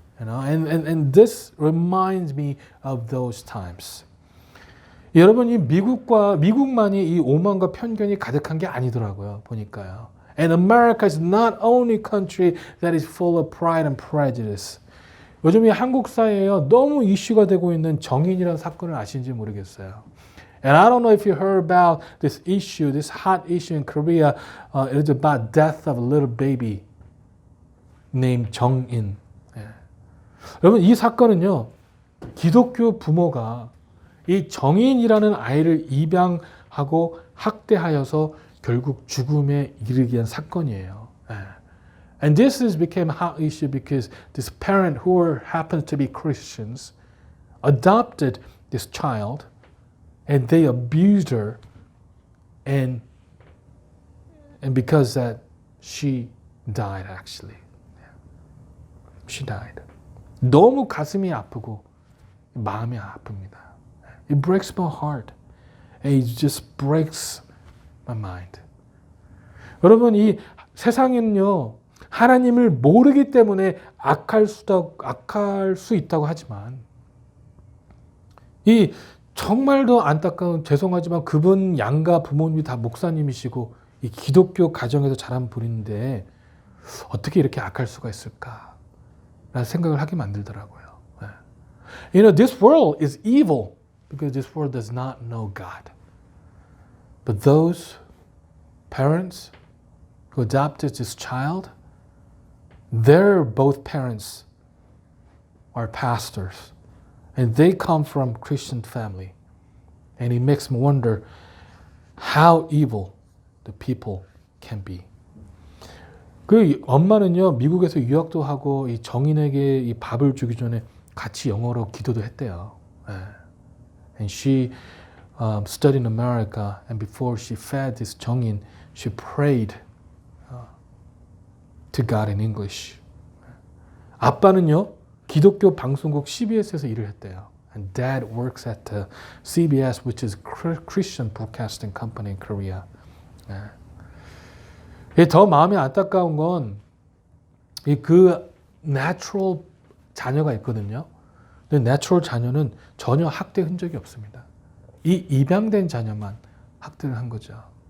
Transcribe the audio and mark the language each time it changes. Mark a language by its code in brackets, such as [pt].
[en] And this reminds me of those times. [ko] 여러분 이 미국만이 이 오만과 편견이 가득한 게 아니더라고요. 보니까요. [en] And America is not only country that is full of pride and prejudice. [ko] 요즘 이 한국 사회에요. 너무 이슈가 되고 있는 정인이라는 사건을 아시는지 모르겠어요. [en] And I don't know if you heard about this issue, this hot issue in Korea. It is about death of a little baby named 정인. [ko] 여러분 이 사건은요. 기독교 부모가 이 정인이라는 아이를 입양하고 학대하여서 결국 죽음에 이르게 한 사건이에요. [en] And this has become a hot issue because this parent who happens to be Christians adopted this child and they abused her and because that she died actually. She died. [ko] 너무 가슴이 아프고 마음이 아픕니다. [en] It breaks my heart. And it just breaks my mind. [ko] 여러분 이 세상에는요 하나님을 모르기 때문에 악할 수 있다고 하지만 이 정말도 안타까운 죄송하지만 그분 양가 부모님이 다 목사님이시고 이 기독교 가정에서 자란 분인데 어떻게 이렇게 악할 수가 있을까? 라는 생각을 하게 만들더라고요. [en] You know, this world is evil because this world does not know God. But those parents who adopted this child, their both parents are pastors. And they come from Christian family. And it makes me wonder how evil the people can be. [ko] 그 엄마는요, 미국에서 유학도 하고 이 정인에게 이 밥을 주기 전에 같이 영어로 기도도 했대요. [en] And she studied in America, and before she fed this 정인, she prayed to God in English. [ko] 아빠는요, 기독교 방송국 CBS에서 일을 했대요. [en] And dad works at the CBS, which is Christian Broadcasting Company in Korea. [ko] 더 마음이 안타까운 건 그 natural 자녀가 있거든요. 근데 natural 자녀는 전혀 학대 흔적이 없습니다. 이 입양된 자녀만 학대를 한 거죠.